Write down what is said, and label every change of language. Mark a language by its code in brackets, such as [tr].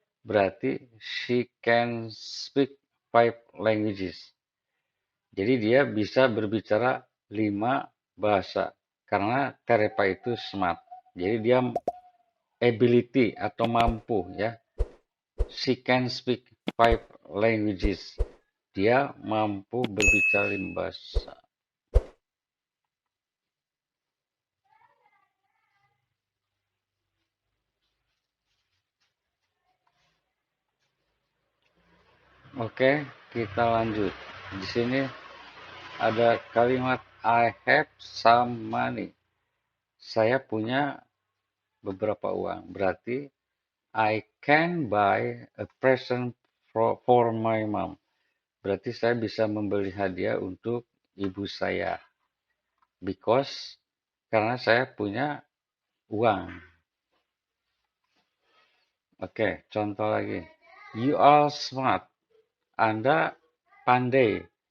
[id] Berarti [en] she can speak 5 languages. [id] Jadi dia bisa berbicara 5 bahasa. Karena Teripa itu smart. Jadi dia ability atau mampu ya. [en] She can speak 5 languages. [id] Dia mampu berbicara 5 bahasa. Oke, kita lanjut. Di sini ada kalimat [en] I have some money. [id] Saya punya beberapa uang. Berarti [en] I can buy a present for my mom. [id] Berarti saya bisa membeli hadiah untuk ibu saya. [en] Because [id] karena saya punya uang. Oke, contoh lagi. [en] You are smart. [id] Anda pandai.